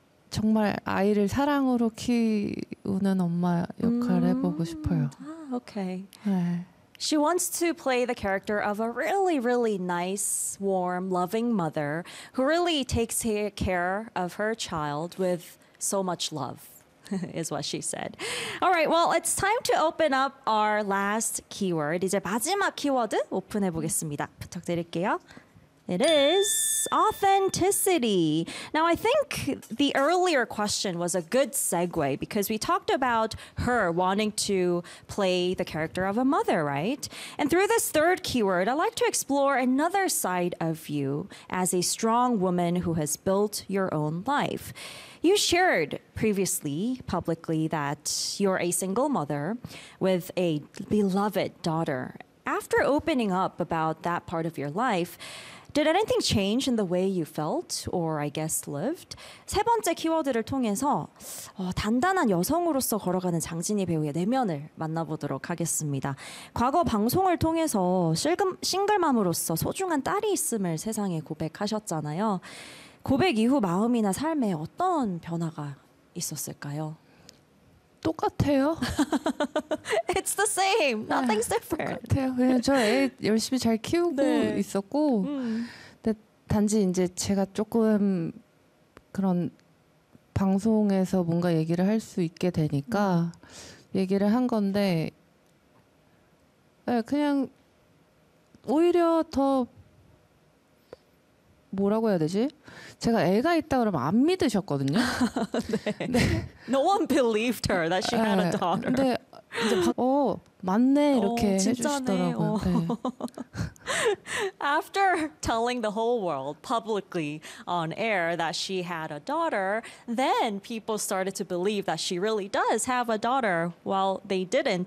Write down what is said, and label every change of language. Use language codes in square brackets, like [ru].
[ko] 정말 아이를 사랑으로 키우는 엄마 역할을 해보고 싶어요. 아, 오케이. [en] She wants to play the character of a really, really nice, warm, loving mother who really takes care of her child with so much love, is what she said. All right, well, it's time to open up our last keyword. [ko] 이제 마지막 키워드 오픈해 보겠습니다. 부탁드릴게요. [en] It is authenticity. Now, I think the earlier question was a good segue because we talked about her wanting to play the character of a mother, right? And through this third keyword, I'd like to explore another side of you as a strong woman who has built your own life. You shared previously publicly that you're a single mother with a beloved daughter. After opening up about that part of your life, did anything change in the way you felt or, I guess, lived? [ko] 세 번째 키워드를 통해서 단단한 여성으로서 걸어가는 장진희 배우의 내면을 만나보도록 하겠습니다. 과거 방송을 통해서 싱글맘으로서 소중한 딸이 있음을 세상에 고백하셨잖아요. 고백 이후 마음이나 삶에 어떤 변화가 있었을까요? 똑같아요. [en] It's the same. Nothing's different. [ko] 똑같아요. 그냥 저 애 열심히 잘 키우고 네. 있었고 근데 단지 이제 제가 조금 그런 방송에서 뭔가 얘기를 할 수 있게 되니까 얘기를 한 건데 그냥 오히려 더 뭐라고 해야 되지? 제가 애가 있다 그러면 안 믿으셨거든요. [en] 네. 네. No one believed her that she 네. had a daughter. [ko] 근데 이제 어 맞네 이렇게 오, 해주시더라고요. 네. [en] After telling the whole world publicly on air that she had a daughter, then people started to believe that she really does have a daughter. Well, they didn't